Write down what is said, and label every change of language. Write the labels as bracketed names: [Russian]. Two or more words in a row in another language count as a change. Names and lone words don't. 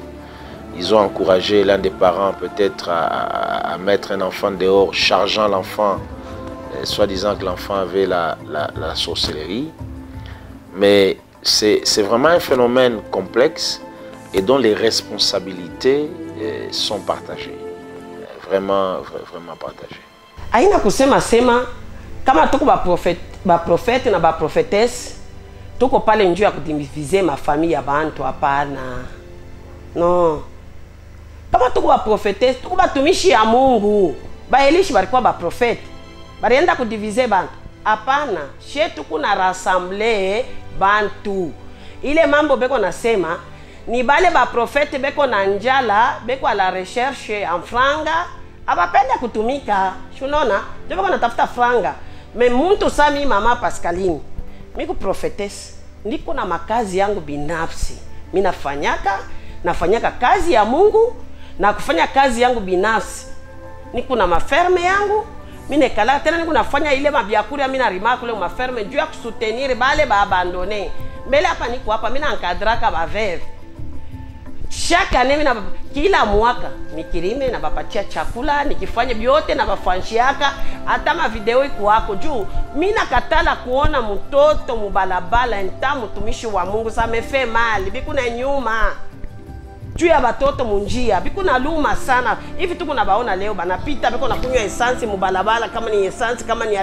[French] Ils ont encouragé l'un des parents peut-être à mettre un enfant dehors, chargeant l'enfant, soi-disant que l'enfant avait la sorcellerie. Mais c'est vraiment un phénomène complexe et dont les responsabilités sont partagées. Vraiment partagées. [Swahili] Aina kusema sema kama tuko ba prophète na ba prophétesse tuko pale njoo ya kudiviser mafamili ya bantu hapana. No. Kama tuko ba prophétesse tuko batumishi ya Mungu. Ba Elishi balikuwa ba prophète. Balienda kudiviser bantu. Hapana, shetu kuna rassembler bantu. Ile mambo beko nasema ni bale ba prophète beko na njala, beko [French] a la recherche en [Swahili] franga, abapenda kutumika. Shunona, beko natafuta franga. Me muntu sami mama Pascaline, miku prophetess, niko na makazi yangu binafsi. Mimi nafanyaka kazi ya Mungu na kufanya kazi yangu binafsi. Niko na maferme yangu. Mimi nekala tena niko nafanya ile mabiakuri mimi na rima kule maferme juu ya kusoutenir bale ba abandonner. Mbele hapa niko hapa mimi naankadraka ba veve. [French] Chaque année [Swahili] mimi na kila mwaka nikirime na bapatia chakula, nikifanya vyote na bafanshiaka hata ma video iko wako juu. Mimi nakatala kuona mtoto mubalabala nta mtumishi wa Mungu sa mefe mali bikuna nyuma. Juu ya batoto munjia bikuna luma sana hivi tuko na baona leo banapita biko nakunywa essence mubalabala kama ni essence kama